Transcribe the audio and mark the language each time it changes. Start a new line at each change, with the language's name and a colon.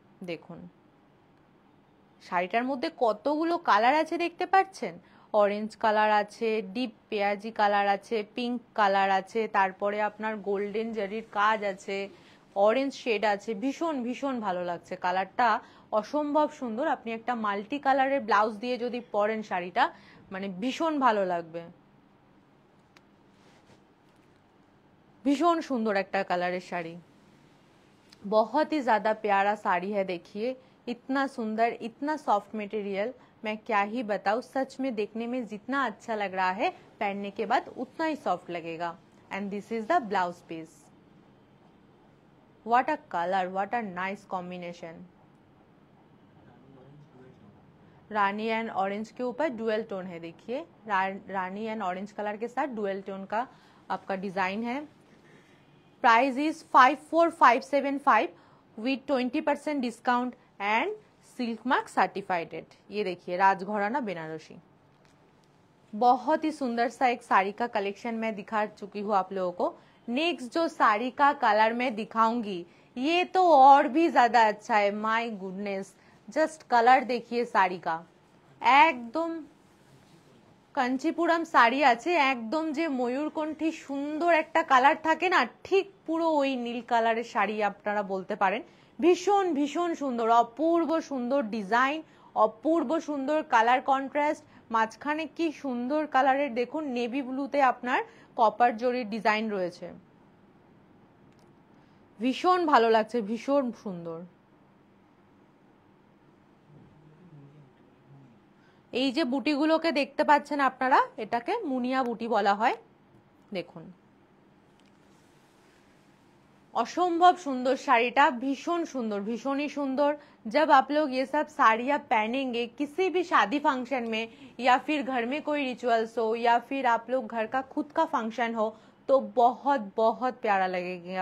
Bangla: দেখুন শাড়িটার মধ্যে কতগুলো কালার আছে দেখতে পাচ্ছেন, অরেঞ্জ কালার আছে, ডিপ পেঁয়াজি কালার আছে, পিঙ্ক কালার আছে, তারপরে আপনার গোল্ডেন জারির কাজ আছে, অরেঞ্জ শেড আছে। ভীষণ ভীষণ ভালো লাগছে কালারটা, অসম্ভব সুন্দর। আপনি একটা মাল্টি কালারের ব্লাউজ দিয়ে যদি পরেন শাড়িটা, মানে ভীষণ ভালো লাগবে।
Hindi: भीषण सुंदर एक कलर साड़ी, बहुत ही ज्यादा प्यारा साड़ी है। देखिए इतना सुंदर, इतना सॉफ्ट मटेरियल, मैं क्या ही बताऊं। सच में देखने में जितना अच्छा लग रहा है, पहनने के बाद उतना ही सॉफ्ट लगेगा।
English: And this is the blouse piece. What a colour, what a nice combination.
Hindi: Rani and orange के ऊपर डुअल टोन है, देखिए रानी एंड ऑरेंज कलर के साथ डुअल टोन का आपका डिजाइन है।
English: Price is 54575 with 20% discount and silk mark certified.
Hindi: ये देखिए राजघराना बेनारसी, बहुत ही सुंदर सा एक साड़ी का कलेक्शन मैं दिखा चुकी हूँ आप लोगों को। नेक्स्ट जो साड़ी का कलर मैं दिखाऊंगी ये तो और भी ज्यादा अच्छा है,
English: my goodness,
Hindi: जस्ट कलर देखिए साड़ी का,
Bangla: একদম কাঞ্চিপুরম শাড়ি আছে, একদম যে ময়ূরকণ্ঠী সুন্দর একটা কালার থাকে না, ঠিক পুরো ওই নীল কালারের শাড়ি আপনারা বলতে পারেন। ভীষণ ভীষণ সুন্দর, অপূর্ব সুন্দর ডিজাইন, অপূর্ব সুন্দর কালার কন্ট্রাস্ট, মাঝখানে কি সুন্দর কালারের দেখুন নেভি ব্লুতে আপনার কপার জরির ডিজাইন রয়েছে, ভীষণ ভালো লাগছে, ভীষণ সুন্দর। এই যে বুটিগুলোকে দেখতে পাচ্ছেন আপনারা, এটাকে মুনিয়া বুটি বলা হয়। দেখুন
Hindi: असंभव सुंदर
Bangla: শাড়িটা,
Hindi: भीषण सुंदर, भीषण ही सुंदर। जब आप लोग ये सब साड़ियाँ पहनेंगे किसी भी शादी फंक्शन में या फिर घर में कोई रिचुअल्स हो या फिर आप लोग घर का खुद का फंक्शन हो तो बहुत बहुत प्यारा लगेगा।